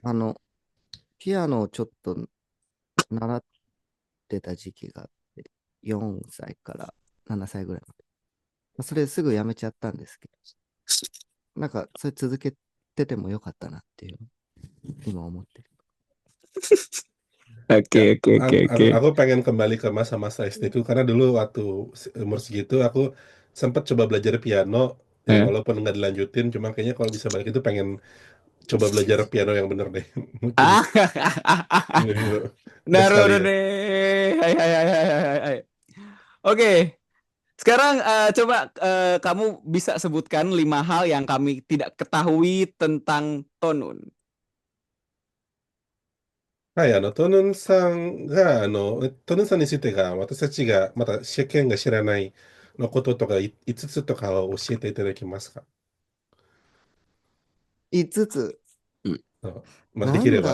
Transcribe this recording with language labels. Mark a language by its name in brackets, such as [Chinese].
[Japanese] あの、ピアノをちょっと習ってた時期があって、4歳から7歳ぐらいまで。まあそれすぐやめちゃったんですけど、なんか、それ続けててもよかったなっていう、今思ってる。 [Indonesian] Oke, oke, oke, oke. aku pengen kembali ke masa-masa SD itu karena dulu waktu umur segitu aku sempat coba belajar piano, ya Eh. walaupun nggak dilanjutin, cuma kayaknya kalau bisa balik itu pengen coba belajar piano yang bener deh. Mungkin Ah, gitu. Udah sekali Naruto ya. deh. Hai, hai, hai, hai, hai, hai. Oke, sekarang coba kamu bisa sebutkan 5 hal yang kami tidak ketahui tentang Tonun. [Japanese] はい、トヌンさんが、トヌンさんについてが、私たちが、また世間が知らないのこととか、5つとかを教えていただけますか？ 5つ、うん。まあ、でなきれば。